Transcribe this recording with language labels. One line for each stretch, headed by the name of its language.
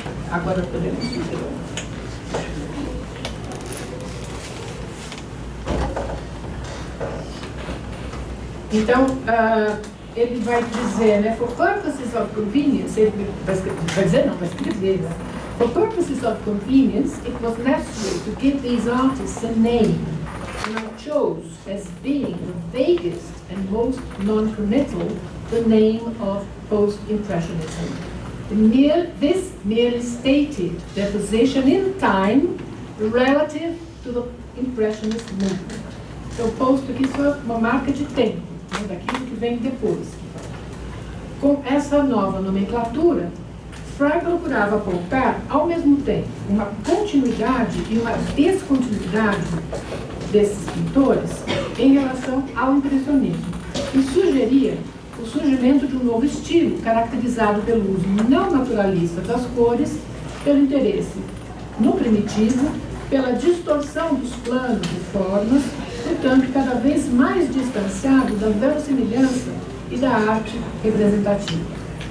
Portuguese: Agora podemos dizer. Então, ele vai dizer, né,
English: for purposes of convenience,
Portuguese: ele vai escrever, né?
English: For purposes of convenience, it was necessary to give these artists a name, and I chose, as being the vaguest and most non-committal, the name of post-impressionism. This merely stated their position in time relative to the impressionist movement.
Portuguese: Então, posto que isso é uma marca de tempo, né, daquilo que vem depois. Com essa nova nomenclatura, Fry procurava apontar, ao mesmo tempo, uma continuidade e uma descontinuidade desses pintores em relação ao impressionismo, e sugeria o surgimento de um novo estilo, caracterizado pelo uso não naturalista das cores, pelo interesse no primitivo, pela distorção dos planos e formas, portanto, cada vez mais distanciado da verossimilhança e da arte representativa.